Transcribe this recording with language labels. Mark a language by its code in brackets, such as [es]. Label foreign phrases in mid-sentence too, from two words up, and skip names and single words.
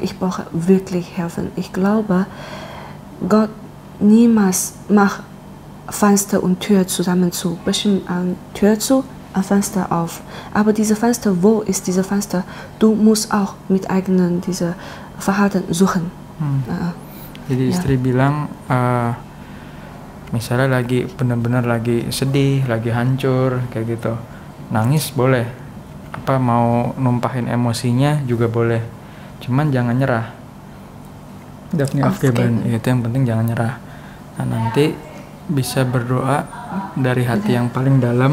[de] Sag, ich brauche wirklich Hilfe. Ich glaube, Gott niemals mach Fenster und Tür zusammen zu. Bestimmt Tür zu, ein Fenster auf. Aber diese Fenster, wo ist diese Fenster? Du musst auch mit eigenen diese Verhalten suchen. [id] Jadi istri bilang, misalnya lagi benar-benar lagi sedih, lagi hancur kayak gitu, nangis boleh, apa mau numpahin emosinya juga boleh, cuman jangan nyerah. Itu yang penting, jangan nyerah. Nah, nanti bisa berdoa dari hati yang paling dalam,